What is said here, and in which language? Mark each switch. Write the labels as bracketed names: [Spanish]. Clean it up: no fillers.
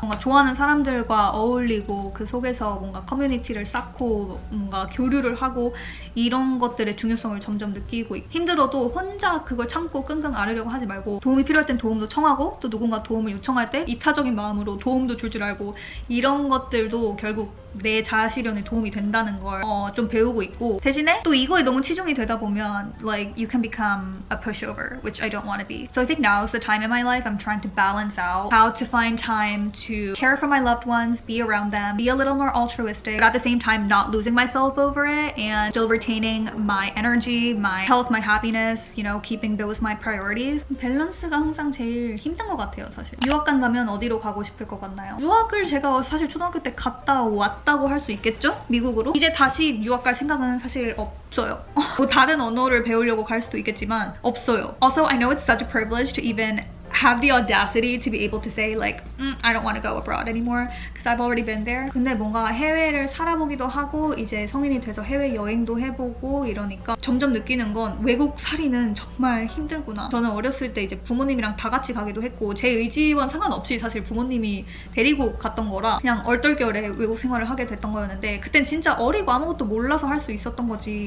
[Korean] 뭔가 좋아하는 사람들과 어울리고 그 속에서 뭔가 커뮤니티를 쌓고 뭔가 교류를 하고 이런 것들의 중요성을 점점 느끼고, 힘들어도 혼자 그걸 참고 끙끙 앓으려고 하지 말고 도움이 필요할 땐 땐 도움도 청하고 또 누군가 도움을 요청할 때 이타적인 마음으로 도움도 줄 줄 알고 이런 것들도 결국 내 자아실현에 도움이 된다는 걸 좀 배우고 있고 대신에 또 이거에 너무 치중이 되다 보면 [English] like you can become a pushover which I don't want to be. So I think now is the time in my life I'm trying to balance out how to find time to care for my loved ones, be around them, be a little more altruistic, but at the same time not losing myself over it and still retaining my energy, my health, my happiness, you know, keeping those my priorities. [Korean] 밸런스가 항상 제일 힘든 것 같아요, 사실. 유학간 가면 어디로 가고 싶을 것 같나요? 유학을 제가 사실 초등학교 때 갔다 왔다고 할 수 있겠죠? 미국으로? 이제 다시 유학 갈 생각은 사실 없어요. 뭐 다른 언어를 배우려고 갈 수도 있겠지만 없어요. [English] Also, I know it's such a privilege to even have the audacity to be able to say like I don't want to go abroad anymore because I've already been there. [Korean] 근데 뭔가 해외를 살아보기도 하고 이제 성인이 돼서 해외 여행도 해보고 이러니까 점점 느끼는 건 외국 살이는 정말 힘들구나. 저는 어렸을 때 이제 부모님이랑 다 같이 가기도 했고 제 의지와는 상관없이 사실 부모님이 데리고 갔던 거라 그냥 얼떨결에 외국 생활을 하게 됐던 거였는데 그땐 진짜 어리고 아무것도 몰라서 할 수 있었던 거지.